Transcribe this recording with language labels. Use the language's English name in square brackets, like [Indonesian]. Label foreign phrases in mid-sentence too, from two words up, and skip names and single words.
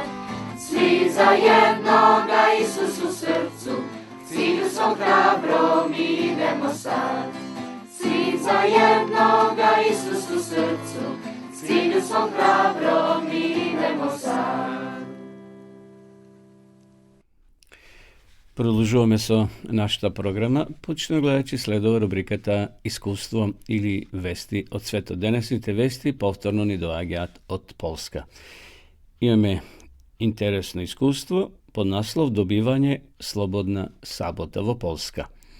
[Serbian] Svi zajedno ga Isus u srcu, k cilju svom hrabro mi idemo sad. Svi zajedno ga Isus u srcu, k cilju svom hrabro mi idemo sad. [Macedonian] Продолжуваме со нашата програма, почнемо гледајќи следува рубриката Искуство или вести од светот. Денесните вести повторно ни доаѓаат од Полска. Имаме интересно искуство под наслов Добивање слободна сабота во Полска.